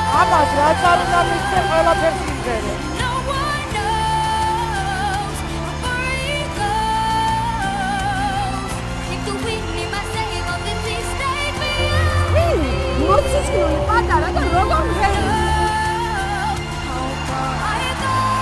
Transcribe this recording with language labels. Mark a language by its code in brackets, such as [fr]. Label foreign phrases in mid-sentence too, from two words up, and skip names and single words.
[ka] ამას რაც არ უნდა მისცე ყველაფერს იმღერე. [en] No one knows where he goes. If the wind in my sail on the sea stay free. [ka] მოცისკნული პატარა და როგორ მღერის? [en] How far I go.